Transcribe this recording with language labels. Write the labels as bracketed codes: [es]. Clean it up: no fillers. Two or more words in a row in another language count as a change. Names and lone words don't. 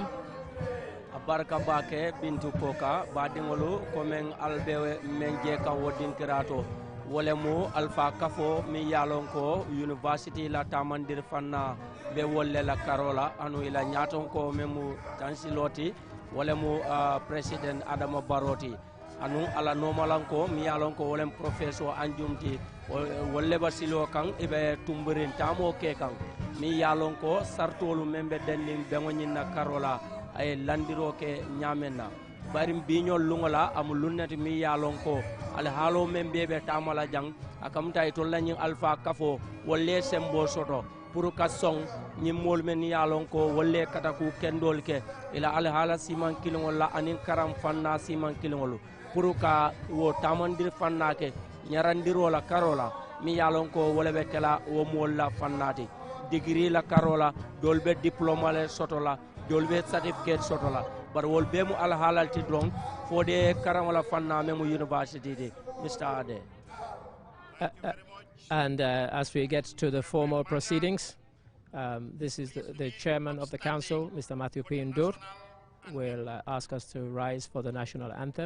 [man] barka bake bintu koka badingolu komen albe menje kan wodinkirato wole mu alfa kafo mi yalon ko university la tamandir fanna be wolle la karola anu ila nyaton ko memu tansiloti wole mu president adama baroti anu ala nomalanko mi yalon ko wolem professeur anjumti wolle basilo kan ibe tumburin tamo ke kan mi yalon ko sartolu membe dennin bengonin na karola ay landiro ke nyamenna barim biñol lungola am lunnati mi yalon ko al halo men bebe tamala jang akam tay to lañi alpha kafo wolle sembo soto pour ka song ñi mol men yalon ko wolle kataku kendol ke ila al hala siman kilingol la anin karam fanna siman kilingol pour ka wo tamandir fanna ke nyarandiro la karola mi yalon ko wolle be kala wo mol la fannati degree la karola dolbe diploma le soto la dolbe certificate soto la bar wol be mu al halalti dron fode karam wala fanna memu university de Mr. Ade [en] and as we get to the formal proceedings, this is the chairman of the council, Mr. Matthew P. Ndur, will ask us to rise for the national anthem.